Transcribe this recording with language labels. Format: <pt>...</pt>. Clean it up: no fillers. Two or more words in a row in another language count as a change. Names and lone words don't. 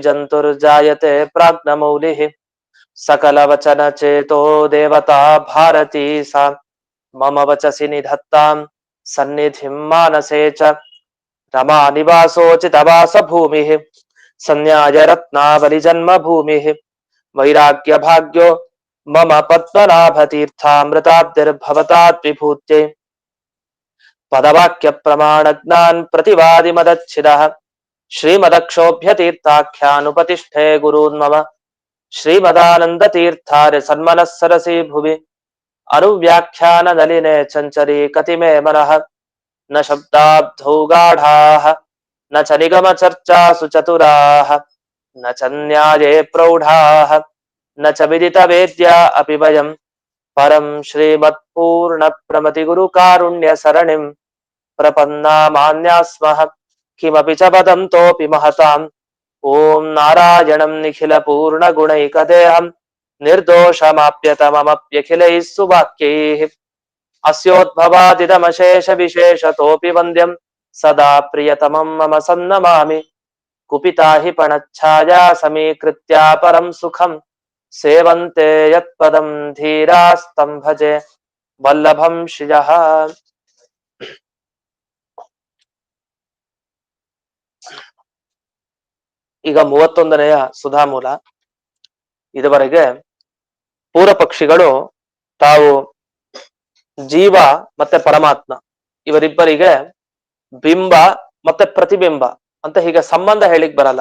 <sa>ಜಂತುರ್ಜಾಯತೆ ಪ್ರಾಜ್ಞಮೌಲಿಃ ಸಕಲವಚನ ಚೇತೋ ದೇವತಾ ಭಾರತೀ ಸಾ ಮಮ ವಚಸಿ ನಿಧತ್ತಾಂ ಸನ್ನಿಧಿಂ ಮಾನಸೇ ಚ ರಮಾ ನಿವಾಸೋಚಿತವಾಸ ಭೂಮಿಃ ಸಂನ್ಯಾಯ ರತ್ನಾವಲಿ ಜನ್ಮ ಭೂಮಿಃ ವೈರಾಗ್ಯ ಭಾಗ್ಯೋ ಮಮ ಪದ್ಮನಾಭತೀರ್ಥಾಮೃತಾಬ್ಧಿರ್ಭವತಾತ್ ವಿಭೂತ್ಯೈ ಪದವಾಕ್ಯ ಪ್ರಮಾಣ ಜ್ಞಾನ್ ಪ್ರತಿವಾದಿ ಮದಚ್ಛಿದಃ ಶ್ರೀಮದಕ್ಷೋಭ್ಯತೀರ್ಥಾಖ್ಯಾನುಪತಿಷ್ಠೆ ಗುರೂನ್ಮಮ ಶ್ರೀಮದಾನಂದ ತೀರ್ಥಾರ್ಯ ಸನ್ಮನಃ ಸರಸಿ ಭುವಿ ಅನುವ್ಯಾಖ್ಯಾನ ನಲಿನೆ ಚಂಚರಿ ಕತಿಮೇ ಮನಃ ನ ಶಬ್ದಾಬ್ಧೌ ಗಾಢಾಃ ನ ಚ ನಿಗಮ ಚರ್ಚಾಸು ಚತುರಾಃ ನ ಚ ನ್ಯಾಯೇ ಪ್ರೌಢಾಃ ನ ಚ ವಿದಿತ ವೇದ್ಯಾ ಅಪಿ ವಯಂ ಪರಂ ಶ್ರೀಮತ್ಪೂರ್ಣ ಪ್ರಮತಿ ಗುರು ಕಾರುಣ್ಯ ಸರಣಿಂ ಪ್ರಪನ್ನಾಮಾನ್ಯಾಸ್ಮಃ ಕಿಮಪಿ ಚ ವದಂತೋಪಿ ಮಹತಾಂ ಓಂ ನಾರಾಯಣಂ ನಿಖಿಲ ಪೂರ್ಣ ಗುಣೈಕದೇಹಂ ನಿರ್ದೋಷಮಾಪ್ಯತಮಮಪ್ಯಖಿಲೈಃ ಸುವಾಕ್ಯೈಃ ಅಸ್ಯೋದ್ಭವಾದಿದಮಶೇಷ ವಿಶೇಷತೋಪಿ ವಂದ್ಯಂ ಸದಾ ಪ್ರಿಯತಮಂ ಮಮ ಸನ್ನಮಾಮಿ ಕುಪಿತಾ ಹಿ ಪಣಚ್ಛಾಯಾ ಸಮೀಕೃತ್ಯ ಪರಂ ಸುಖಂ ಸೇವಂತೆ ಯತ್ಪದಂ ಧೀರಾಸ್ತಂ ಭಜೆ ವಲ್ಲಭಂ ಶ್ರಿಯಃ.</sa> <kn>ಈಗ 31ನೆಯ ಸುಧಾಮೂಲ. ಇದುವರೆಗೆ ಪೂರ್ವ ಪಕ್ಷಿಗಳು ತಾವು ಜೀವ ಮತ್ತೆ ಪರಮಾತ್ಮ ಇವರಿಬ್ಬರಿಗೆ ಬಿಂಬ ಮತ್ತೆ ಪ್ರತಿಬಿಂಬ ಅಂತ ಹೀಗೆ ಸಂಬಂಧ ಹೇಳಿಕ್ ಬರಲ್ಲ.</kn>